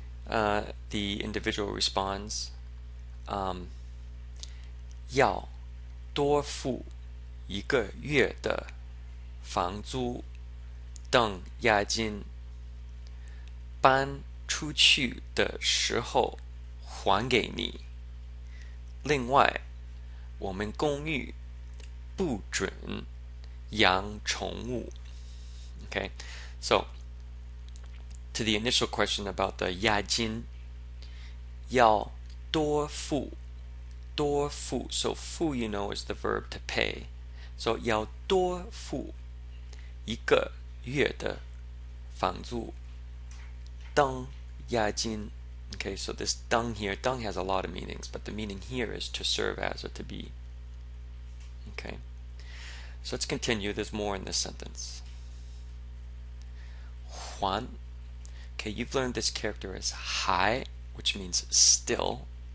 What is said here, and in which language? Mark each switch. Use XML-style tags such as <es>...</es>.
<en>The individual responds,</en> <zh>要多付一个月的房租等押金，搬出去的时候还给你。另外，我们公寓不准养宠物。</zh> <en>Okay, so to the initial question about the 押金，</en> <zh>要多付，多付。</zh> <en>So 付 you know is the verb to pay.</en> <zh>So 要多付一个月的房租等押金。</zh> <en>Okay, so this dung here, dung has a lot of meanings, but the meaning here is to serve as or to be. Okay, so let's continue. There's more in this sentence.</en> <zh>还.</zh> <en>Okay, you've learned this character as 还, which means still.</en>